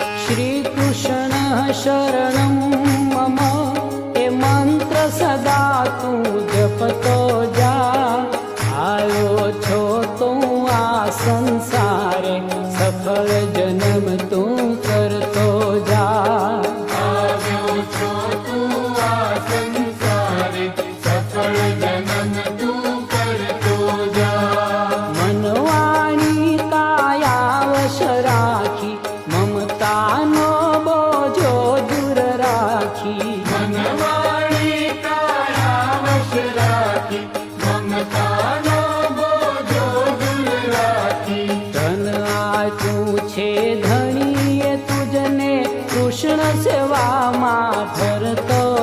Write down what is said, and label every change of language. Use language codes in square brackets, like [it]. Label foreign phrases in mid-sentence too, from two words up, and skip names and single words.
[sa] श्रीकृष्ण शरणं मम [gu] એ મંત્ર સદા તું જપતો જા। આયો છો તું આ સંસારે સફળ જન્મ તું કરતો જા। આવ્યો છો તું આ સંસારે સફળ જન્મ તું કરતો જા। મનવાણી કાયા વશ રાખી મમતાનો બોઝો દૂર રાખી। મનવાણી કાયા વશ રાખી મમતાનો બોજો દૂર રાખી। ધન આચૂ છે ધણીએ તુઝને કૃષ્ણ સેવા મા ધરતો